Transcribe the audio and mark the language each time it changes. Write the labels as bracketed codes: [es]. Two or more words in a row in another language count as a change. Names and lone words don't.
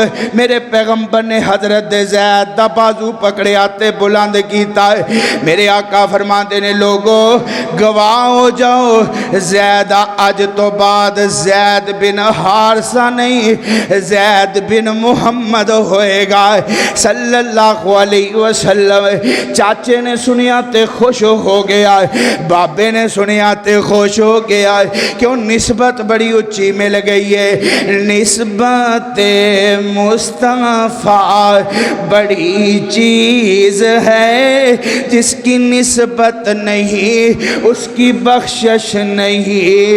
[pa] میرے پیغمبر نے حضرت زید دا بازو پکڑیا تے بلند کیتا. میرے آقا فرماتے نے لوگو گواہ ہو جاؤ، زید اج تو بعد زید بن حارثہ نہیں زید بن محمد ہوئے گا [ar] صلى الله عليه وسلم. [pa] چاچے نے سنیا تے خوش ہو گیا، بابے نے سنیا تے خوش ہو گیا. [ur] کیوں نسبت بڑی اونچی مل گئی ہے. نسبت مصطفیٰ بڑی چیز ہے، جس کی نسبت نہیں اس کی بخشش نہیں.